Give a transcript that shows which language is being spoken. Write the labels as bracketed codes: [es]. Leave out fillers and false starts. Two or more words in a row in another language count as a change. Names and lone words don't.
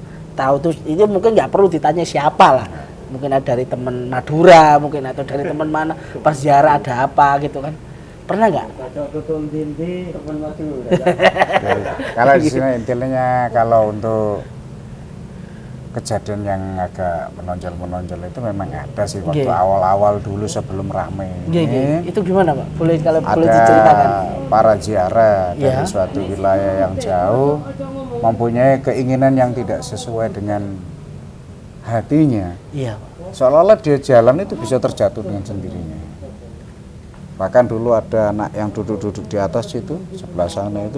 [id] Tahu tuh itu mungkin nggak perlu ditanya siapa lah, mungkin ada dari teman Madura mungkin atau dari teman mana berziarah ada apa gitu kan, pernah nggak? Kalau di sini intinya kalau untuk kejadian yang agak menonjol itu memang ada sih waktu Nggih. awal-awal dulu sebelum rame Nggih, nggih. ini. Itu gimana Pak? Boleh kalau boleh Ada diceritakan? para ziarah dari Ya. suatu wilayah yang jauh mempunyai keinginan yang tidak sesuai dengan hatinya. Iya Pak. Seolah-olah dia jalan itu bisa terjatuh dengan sendirinya. Bahkan dulu ada anak yang duduk-duduk di atas itu sebelah sana itu,